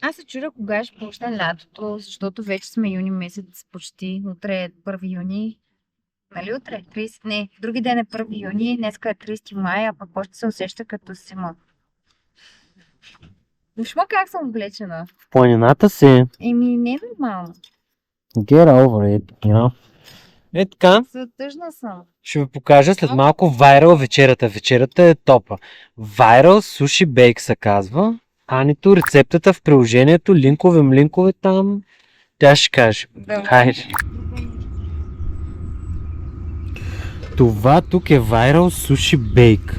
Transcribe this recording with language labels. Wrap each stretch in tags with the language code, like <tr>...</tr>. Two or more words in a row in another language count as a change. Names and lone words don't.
<bg>Аз се чудя кога ще почне лятото, защото вече сме юни месец почти. Утре е 1 юни. Нали утре? 30? Не, други ден е 1 юни, днеска е 30 май, а пък още се усеща като зима. Вижма как съм облечена. В планината си. Еми, не е нормално.</bg> <en>Get over it, you know.</en> <bg>Е така, Тъжна съм. ще ви покажа след малко Viral вечерята. Вечерята е топа. Viral Sushi Bake се казва. Анито, рецептата в приложението, линкове там. Тя ще каже. Да. Хайде. Това тук е Viral Sushi Bake.</bg>